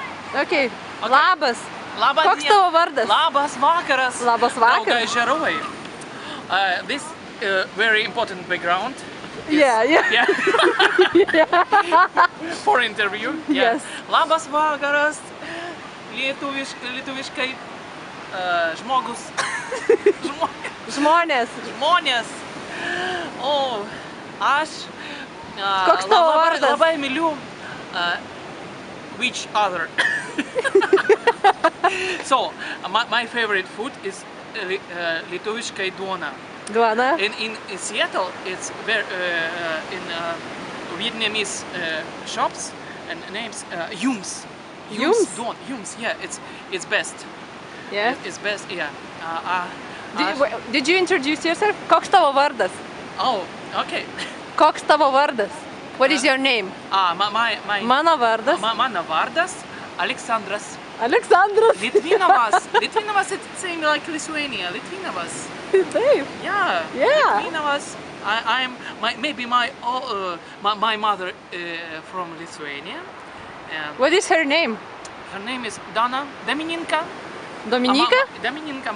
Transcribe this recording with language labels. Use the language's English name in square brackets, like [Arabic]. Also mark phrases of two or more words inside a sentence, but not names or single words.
[English] Okay. Okay. [Lithuanian] Labas. Labas Koks tavo vardas? Labas vakaras. Labas vakaras. Draugai Žarovai. [English] This very important background. Yeah. Yeah. For interview. Yeah. Yes. [Lithuanian] Labas vakaras. Lietuviškai žmogus. Žmonės. Žmonės. O, aš Koks tavo vardas? labai myliu [English] each other. So, my favorite food is [Lithuanian] lietuviškai duona. Duona. [English] In Seattle, it's very in Vietnamese shops and names Yums. Yums? Duon. Yums. Yeah, it's best. Yeah. It's best. Yeah. Did you introduce yourself? [Lithuanian] Koks tavo vardas? [English] Oh, okay. [Lithuanian] Koks tavo vardas? [English] What is your name? My [Lithuanian] Mano vardas. Mano vardas Aleksandras. Aleksandras. Litvinovas. Litvinovas, [English] it's same like Lithuania. [Lithuanian] Litvinovas. Taip. [English] Yeah. Yeah. Litvinovas. Maybe my mother from Lithuania. What is her name? Her name is Dana Domininka. Dominika? Domininka.